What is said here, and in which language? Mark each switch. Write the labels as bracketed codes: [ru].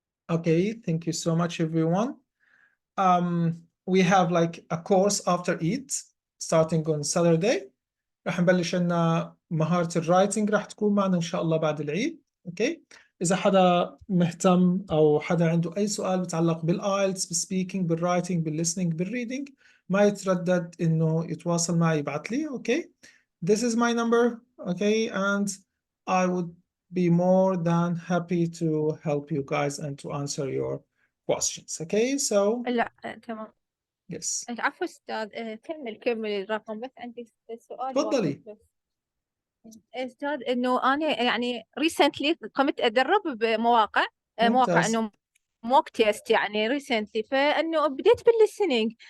[en] Okay, thank you so much, everyone. We have like a course after Eid starting on Saturday. [ar] راح نبلش عنا مهارة الرايتنج، راح تكون معنا إن شاء الله بعد العيد. اوكي، إذا حدا مهتم أو حدا عنده أي سؤال بتعلق بالآيلتس، بالسبيكينج، بالرايتنج، بالليسنينج، بالريدنج، ما يتردد إنه يتواصل معي، يبعث لي. [en] Okay, this is my number. Okay, and I would be more than happy to help you guys and to answer your questions. Okay, so [ar] لا تمام. [en] yes. [ar] عفوا أستاذ كمل الرقم، بس عندي سؤال تفضلي. واحد بس. أستاذ إنه أنا يعني recently قمت أدرب بمواقع مواقع ممتاز. إنه موك تيست يعني recently، فإنه بديت بالlistening.